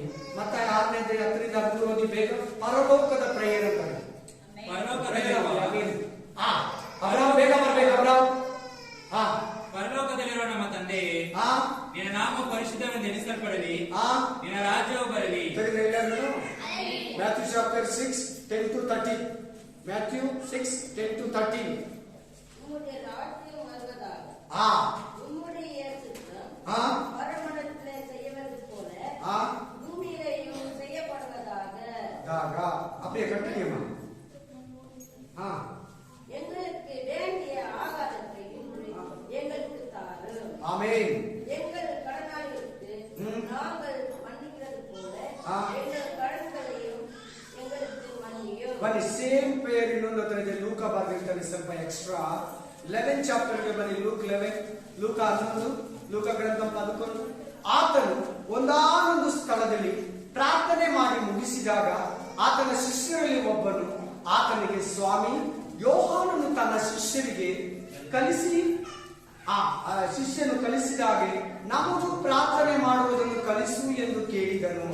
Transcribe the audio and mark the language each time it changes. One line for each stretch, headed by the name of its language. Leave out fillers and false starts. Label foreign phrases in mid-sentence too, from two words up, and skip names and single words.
Kannada: ಮತ್ತೆ 6ನೇ 10-13 ಓದಿ ಬೇಗ. ಪರಲೋಕದ ಪ್ರೇಯರ್ ಅಂತಾರೆ. ಅಬ್ರಾಮ್ ಬೇಗ ಬರ್ಬೇಕು. ಅಬ್ರಾಮ್, ಪರಲೋಕದಲ್ಲಿರುವ ನಮ್ಮ ತಂದೆ, ನಿನ್ನ ನಾಮ ಪರಿಶುದ್ಧವೆಂದು ಎಣಿಸಲ್ಪಡಲಿ, ನಿನ್ನ ರಾಜ್ಯವು ಬರಲಿ.
English: Matthew chapter 6, 10-13. Matthew 6, 10-13.
Tamil: உம்முடைய ராஜ்யம் வருவதாக. உம்முடைய சித்தம் பரமண்டலத்திலே செய்யவது போல பூமியிலேயும் செய்யப்படுவதாக. அப்படியே கண்டினியூ. எங்களுக்கு வேண்டிய ஆகாரத்தை எங்களுக்கு தாரும். ஆமென். எங்கள் கடனாளிகளுக்கு நாங்கள் மன்னிக்கிறது போல எங்கள் கடன்களையும் எங்களுக்கு மன்னியும்.
Kannada: ಬನ್ನಿ
English: same pair
Kannada: ಇನ್ನೊಂದು ಹತ್ರ ಇದೆ. ಲೂಕ ಬರ್ದಿರ್ತಾನೆ ಸ್ವಲ್ಪ ಎಕ್ಸ್ಟ್ರಾ. 11 ಚಾಪ್ಟರ್ಗೆ ಬನ್ನಿ. ಲೂಕ್ 11, ಲೂಕ 11, ಲೂಕ ಗ್ರಂಥ 11. ಆತನು ಒಂದಾನೊಂದು ಸ್ಥಳದಲ್ಲಿ ಪ್ರಾರ್ಥನೆ ಮಾಡಿ ಮುಗಿಸಿದಾಗ ಆತನ ಶಿಷ್ಯರಲ್ಲಿ ಒಬ್ಬನು ಆತನಿಗೆ, ಸ್ವಾಮಿ, ಯೋಹಾನನು ತನ್ನ ಶಿಷ್ಯರಿಗೆ ಶಿಷ್ಯನು ಕಲಿಸಿದಾಗೆ ನಮಗೂ ಪ್ರಾರ್ಥನೆ ಮಾಡುವುದನ್ನು ಕಲಿಸು ಎಂದು ಕೇಳಿದನು.